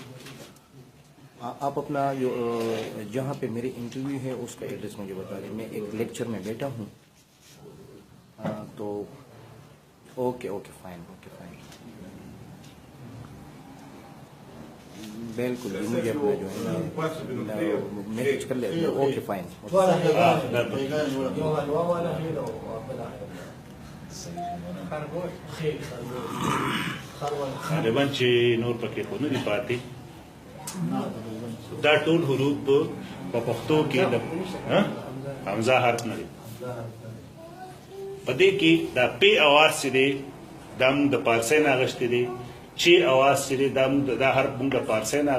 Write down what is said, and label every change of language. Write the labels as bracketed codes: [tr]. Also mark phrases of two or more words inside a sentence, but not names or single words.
[ur] آپ اپنا جو جہاں پہ میری انٹرویو ہے اس کا ایڈریس مجھے بتا دیں میں ایک لیکچر میں بیٹھا ہوں تو [en] okay okay fine [ur] بالکل مجھے اپنا جو ہے میسج کر لے [en] okay fine [ps] غالبا چې نور پکې خو نه دي پاتې دا ټول حروف په پښتو کې د حمزه حرف نه دي په دې کې دا پی اواز چې دی دا موږ د پارسۍ نه اخیستی دی چې اواز چې دی دا حرف موږ د پارسۍ نه